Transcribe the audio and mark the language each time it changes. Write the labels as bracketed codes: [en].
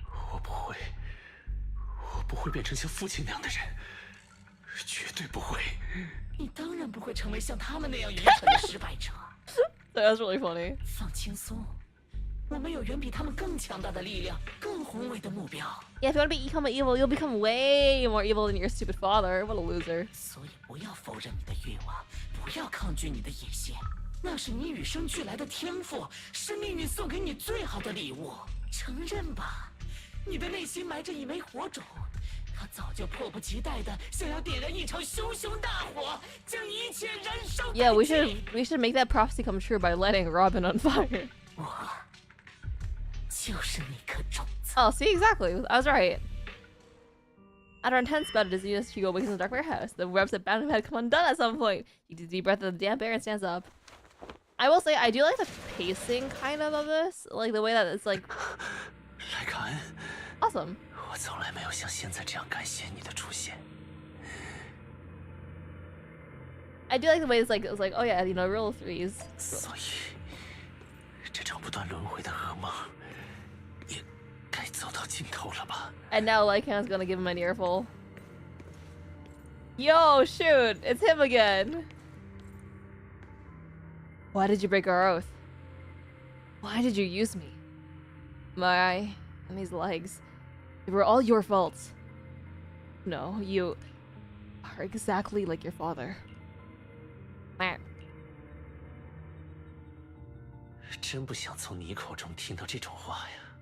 [zh] 我不会变成像父亲那样的人，绝对不会。你当然不会成为像他们那样愚蠢的失败者。 [en] That was really funny. [zh] 放轻松，我们有远比他们更强大的力量，更宏伟的目标。 [en] Yeah, if you want to become evil, you'll become way more evil than your stupid father. What a loser. [zh] 所以不要否认你的欲望，不要抗拒你的野心，那是你与生俱来的天赋，是命运送给你最好的礼物。承认吧，你的内心埋着一枚火种，它早就迫不及待的想要点燃一场熊熊大火，将一切燃烧殆尽。 [en] Yeah, we should make that prophecy come true by lighting Robin on fire. [zh] 我就是那颗种子。 [en] Oh, see, exactly. I was right. After intense bout of dizziness, Hugo wakens in the dark warehouse. The webs that bound him had come undone at some point. He takes a deep breath of the damp air and stands up. I will say, I do like the pacing kind of this. Like the way that it's like [zh] 莱卡恩， [en] awesome. [zh] 我从来没有像现在这样感谢你的出现。 [en] I do like the way it's like, oh yeah, you know, roll threes. [zh] 所以，这场不断轮回的噩梦，也该走到尽头了吧？ [en] And now Lycan's gonna give him an earful. Yo, shoot! It's him again! Why did you break our oath? Why did you use me? My eye and these legs. They were all your fault. No, you are exactly like your father. Meh. [zh] 真不想从你口中听到这种话呀！